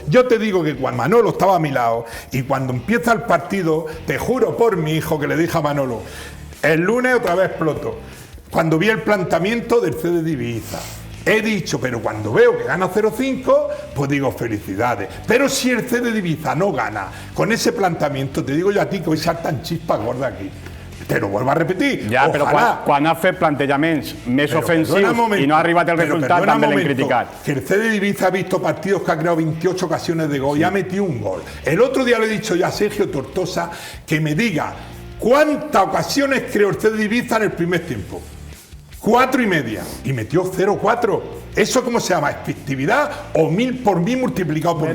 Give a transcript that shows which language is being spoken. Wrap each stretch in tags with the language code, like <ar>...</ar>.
<es>Yo te digo que Juan Manolo estaba a mi lado y cuando empieza el partido, te juro por mi hijo que le dije a Manolo, el lunes otra vez exploto, cuando vi el planteamiento del CD de Ibiza. He dicho, pero cuando veo que gana 0-5, pues digo felicidades. Pero si el CD de Ibiza no gana con ese planteamiento, te digo yo a ti que hoy saltan chispas gordas aquí. Te lo vuelvo a repetir.</es> <ca>Ja, però quan ha fet plantejaments més ofensius i no ha arribat el resultat, també l'hem criticat.</ca> <es>Que el CD de Ibiza ha visto partidos que ha creado 28 ocasiones de gol y ha metido un gol. El otro día le he dicho ya a Sergio Tortosa que me diga cuántas ocasiones creó el CD de Ibiza en el primer tiempo. 4,5 y metió 0,4. ¿Eso cómo se llama? ¿Efectividad o 1000 por 1000 multiplicado por 1000?</es>